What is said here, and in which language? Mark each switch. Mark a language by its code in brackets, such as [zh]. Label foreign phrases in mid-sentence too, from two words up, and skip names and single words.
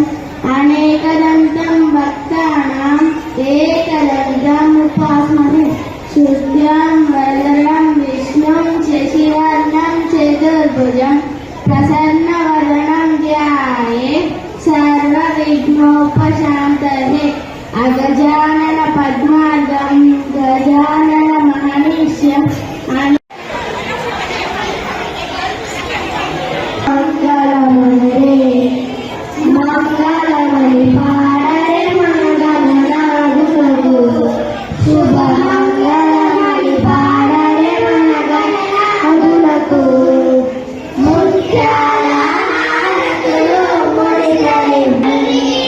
[sa] अनेकदन्तं भक्तानाम् एकदन्तम् उपास्महे शुक्लां वरदरं विष्णुं शशिवर्णं चतुर्भुजं प्रसन्नवदनं ध्यायेत् सर्वविघ्नोपशान्तये अगजानन पद्मार्गं गजाननमहर्निशम् [te] మంగళమణి పాడరే మనగణనాదులకు శుభ మంగళమణి పాడరే మనగణనాదులకు ముత్యాల హారతులు ముడిగలిపి